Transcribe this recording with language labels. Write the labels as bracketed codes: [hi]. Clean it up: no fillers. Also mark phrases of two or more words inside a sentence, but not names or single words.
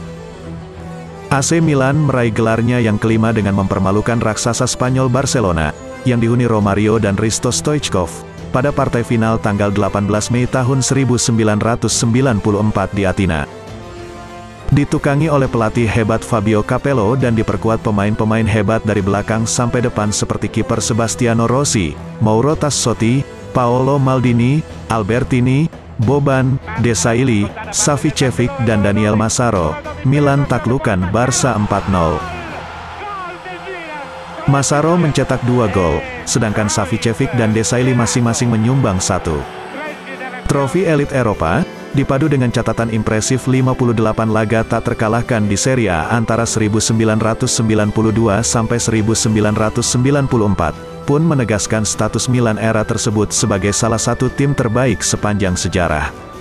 [id] AC Milan meraih gelarnya yang kelima dengan mempermalukan raksasa Spanyol Barcelona, yang dihuni Romario dan Hristo Stoichkov, pada partai final tanggal 18 Mei tahun 1994 di Athena. Ditukangi oleh pelatih hebat Fabio Capello dan diperkuat pemain-pemain hebat dari belakang sampai depan seperti kiper Sebastiano Rossi, Mauro Tassotti, Paolo Maldini, Albertini, Boban, Desailly, Savicevic dan Daniel Massaro, Milan taklukan Barca 4-0. Massaro mencetak 2 gol, sedangkan Savicevic dan Desailly masing-masing menyumbang 1. Trofi elit Eropa, dipadu dengan catatan impresif 58 laga tak terkalahkan di Serie A antara 1992 sampai 1994, pun menegaskan status Milan era tersebut sebagai salah satu tim terbaik sepanjang sejarah.